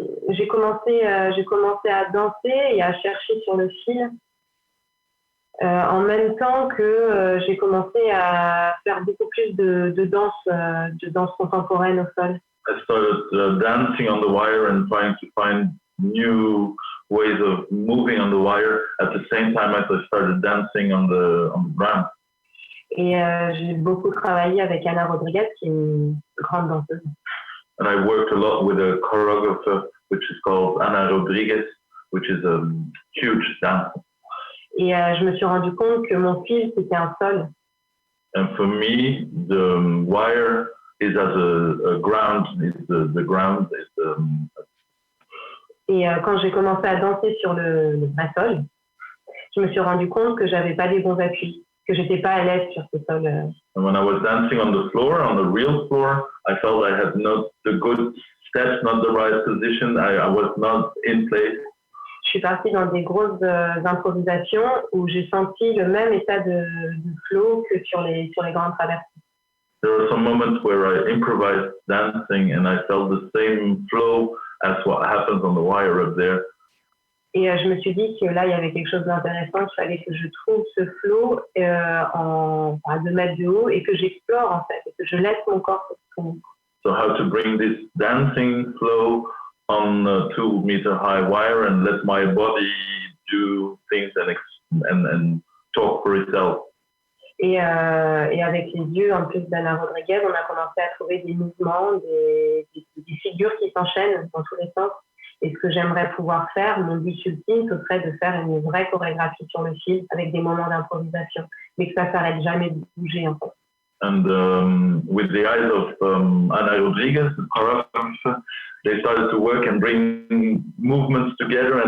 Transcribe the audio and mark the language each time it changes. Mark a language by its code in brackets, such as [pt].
[fr] J'ai commencé à danser et à chercher sur le fil en même temps que j'ai commencé à faire beaucoup plus de danse contemporaine au sol. [en] I started dancing on the wire and trying to find new ways of moving on the wire at the same time as I started dancing on the ground. [fr] Et j'ai beaucoup travaillé avec Ana Rodriguez, qui est une grande danseuse. [en] And I worked a lot with a choreographer, which is called Ana Rodriguez, which is a huge dancer. [fr] Et je me suis rendu compte que mon fil, c'était un sol. [en] And for me, the wire is as a ground, is the ground. [fr] Et quand j'ai commencé à danser sur le sol, je me suis rendu compte que j'avais pas les bons appuis, que j'étais pas à l'aise sur ce sol. [en] And when I was dancing on the floor, on the real floor, I felt I had not the good steps, not the right position. I was not in place. [fr] Je suis partie dans des grosses improvisations où j'ai senti le même état de flow que sur les grandes traversées. [en] There were some moments where I improvised dancing and I felt the same flow as what happens on the wire up there. [fr] Et je me suis dit que là, il y avait quelque chose d'intéressant, qu'il fallait que je trouve ce flow à 2 mètres de haut et que j'explore en fait, et que je laisse mon corps s'exprimer. [en] So how to bring this dancing flow on a 2 meter high wire and let my body do things and talk for itself. [fr] Et avec les yeux, en plus d'Ana Rodriguez, on a commencé à trouver des mouvements, des figures qui s'enchaînent dans tous les sens. Et ce que j'aimerais pouvoir faire, mon but ultime, ce serait de faire une vraie chorégraphie sur le fil avec des moments d'improvisation, mais que ça s'arrête jamais de bouger en fait. [en] And with the eyes of Ana Rodriguez, the choreographer, they started to work and bring movements together.